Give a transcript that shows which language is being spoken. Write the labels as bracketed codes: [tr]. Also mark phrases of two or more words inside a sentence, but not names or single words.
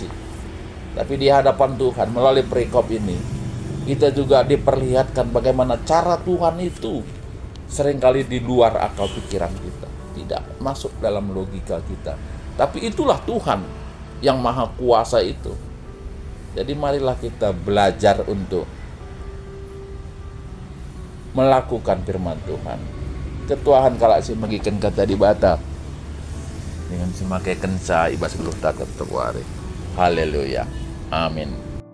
[id] Tapi di hadapan Tuhan melalui perikop ini kita juga diperlihatkan bagaimana cara Tuhan itu seringkali di luar akal pikiran kita, tidak masuk dalam logika kita. Tapi itulah Tuhan yang maha kuasa itu. Jadi marilah kita belajar untuk melakukan firman Tuhan. [btx] Ketuahan kalak si magikan kata di bata dengan semakai kensa ibas beluh takat terwari. [id] Haleluya. Amin.